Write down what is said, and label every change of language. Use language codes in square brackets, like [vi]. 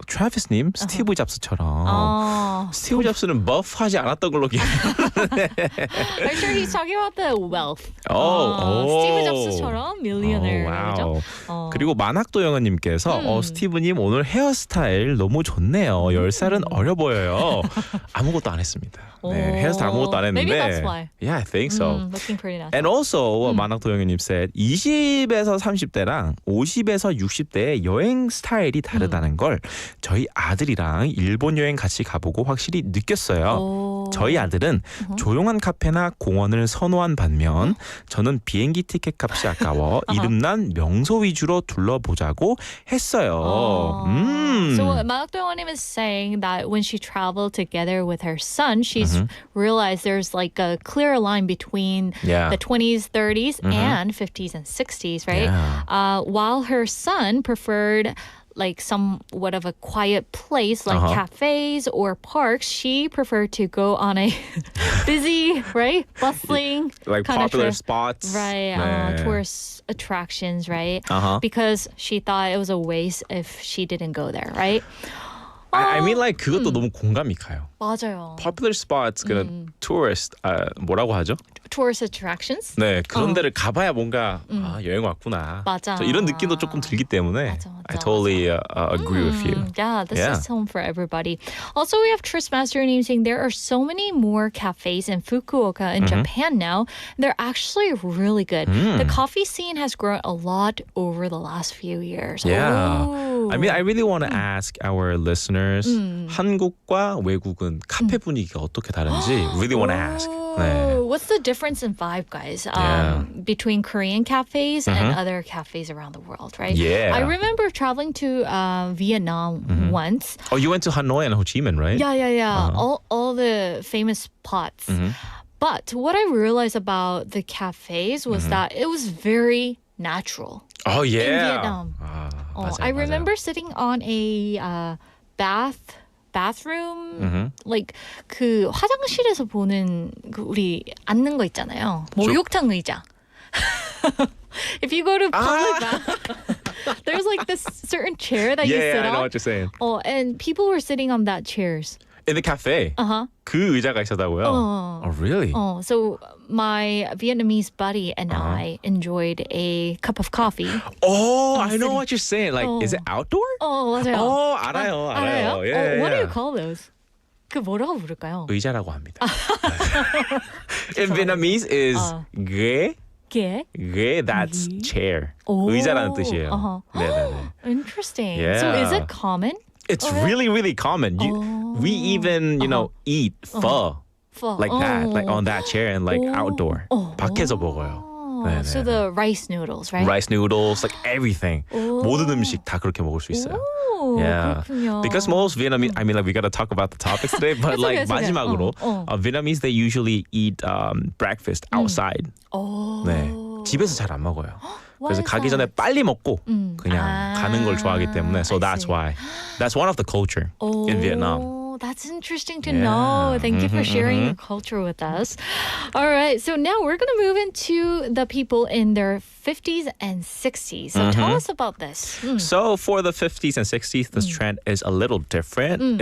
[ko] 트래비스님 스티브 잡스처럼 스티브 잡스는 버프하지 않았던 걸로 기억하는데 [en] I'm sure he's talking about the wealth. [ko] 스티브 스티브 잡스처럼 millionaire. 그죠? 그리고 만학도 영어님께서 스티브님 오늘 헤어스타일 너무 좋네요. 10살은 어려 보여요. 아무것도 안 했습니다. 네, 헤어스타일 아무것도 안 했는데 [en] Maybe that's why. Yeah, I think so. Looking pretty nice. And also [ko] 만학도 영어님 said 20에서 30대랑 50에서 60대의 여행 스타일이 다르다는 걸 저희 아들이랑 일본 여행 같이 가보고 확실히 느꼈어요. 저희 아들은 조용한 카페나 공원을 선호한 반면 저는 비행기 티켓 값이 아까워 이름난 명소 위주로 둘러보자고 했어요. [en] So what 만학도영님 is saying that when she traveled together with her son, she's realized there's like a clear line between the 20s, 30s, and 50s and 60s, right? Yeah. While her son preferred like somewhat of a quiet place like cafes or parks, she preferred to go on a busy, right, bustling like kind popular of spots, right, [ko] 네. [en] tourist attractions, right? Because she thought it was a waste if she didn't go there, right? I mean like [ko] 그것도 너무 공감이 가요. 맞아요. [en] Popular spots, [ko] 그런 tourist 뭐라고 하죠? [en] Tourist attractions? [ko] 네, 그런 데를 가봐야 뭔가 여행 왔구나. 맞아. 이런 느낌도 조금 들기 때문에 맞아, [en] I totally agree with you. Yeah, this is home for everybody. Also, we have Trustmaster name saying there are so many more cafes in Fukuoka in Japan now. They're actually really good. The coffee scene has grown a lot over the last few years. Yeah. Ooh. I mean, I really want to ask our listeners [ko] 한국과 외국은 카페 분위기가 어떻게 다른지 [en] really want to ask. [ko] 네. [en] What's the difference in vibe, guys, Yeah. between Korean cafes and other cafes around the world, right? Yeah. I remember traveling to Vietnam once. Oh, you went to Hanoi and Ho Chi Minh, right? Yeah. All the famous spots. But what I realized about the cafes was that it was very natural. Oh, yeah. In Vietnam. [ko] 맞아요, [en] I [ko] 맞아요. [en] remember sitting on a bathroom, like [ko] 그 화장실에서 보는 그 우리 앉는 거 있잖아요. 목욕탕 의자. [en] If you go to public bath, there's like this certain chair that you sit Yeah, I on. know what you're saying. And people were sitting on that chairs. In the cafe? [ko] 그 의자가 있었다고요? [en] Oh, really? So my Vietnamese buddy and I enjoyed a cup of coffee. Oh, I know what you're saying. Like, is it outdoor? [ko] 맞아요. [en] Oh, [ko] 알아요. [en] Yeah, What do yeah. you call those? [ko] 그 뭐라고 부를까요? 의자라고 합니다. [en] In Vietnamese is ghế. [ko] ghế, [en] that's chair. [ko] 의자라는 뜻이에요. 네네네. [en] Interesting. Yeah. So is it common? It's really, really common. We even, eat pho like that, like on that chair and like outdoor. [ko] 밖에서 먹어요. 네네. [en] So the rice noodles, right? Rice noodles, like everything. [ko] 모든 음식 다 그렇게 먹을 수 있어요. [en] Yeah. [ko] 그렇군요. [en] Because most Vietnamese, I mean, like we got to talk about the topics today, but It's like okay, it's okay. [ko] 마지막으로 [en] Vietnamese they usually eat breakfast outside. [ko] 네. 집에서 잘 안 먹어요. 그래서 가기 전에 빨리 먹고 그냥 가는 걸 좋아하기 때문에. [en] So that's why. That's one of the culture in Vietnam. That's interesting to know. Thank you for sharing your culture with us. All right, so now we're going to move into the people in their 50s and 60s. So tell us about this. So for the 50s and 60s, this trend is a little different.